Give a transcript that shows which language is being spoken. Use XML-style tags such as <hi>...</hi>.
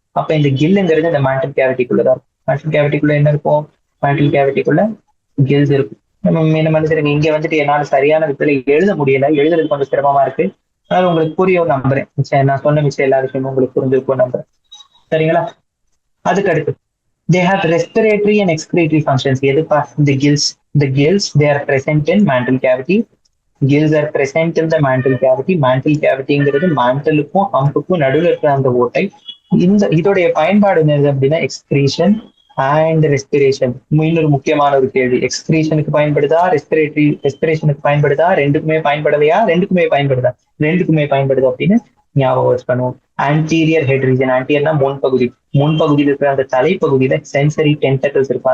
<ta>அப்ப இந்த கில்லுங்கிறது இந்த மேண்டில் கேவிட்டிக்குள்ளதான். மேண்டில் கேவிட்டிக்குள்ள என்ன இருக்கும்? மேண்டில் கேவிட்டிக்குள்ள கில்ஸ் இருக்கும். நம்ம மனுஷனுக்கு இங்க வந்துட்டு என்னால சரியான விதத்துல எழுத முடியல, எழுதுறது கொஞ்சம் சிரமமா இருக்கு. அதனால உங்களுக்கு புரியும் நம்புறேன். நான் சொன்ன மிச்சம் எல்லா விஷயமும் உங்களுக்கு புரிஞ்சிருக்கும் நம்புறேன். சரிங்களா? அதுக்கு அடுத்து</ta> <en>they have respiratory and excretory functions.</en> <ta>எதுப்பா?</ta> <en>the gills they are present in mantle cavity. Gills are present in the mantle cavity.</en> <ta>mantle cavityங்கிறது மேண்டலுக்கும் ஹம்புக்கும் நடுவில் இருக்கிற அந்த ஓட்டை. இதோடைய பயன்பாடு என்னது அப்படின்னா எக்ஸ்கிரீஷன் அண்ட் ரெஸ்பிரேஷன். இன்னொரு முக்கியமான ஒரு கேள்வி, எக்ஸ்கிரீஷனுக்கு பயன்படுதா, ரெஸ்பிரேஷனுக்கு பயன்படுதா, ரெண்டுக்குமே பயன்படலையா? ரெண்டுக்குமே பயன்படுதா? ரெண்டுக்குமே பயன்படுது அப்படின்னு ஞாபகம் வச்சுக்கணும். ஆன்டீரியர் ஹெட் ரீஜன், ஆன்டீரியர்னா முன்பகுதியில் இருக்கிற அந்த தலைப்பகுதியில சென்சரி டென்டக்கிள்ஸ் இருக்கும்.</ta>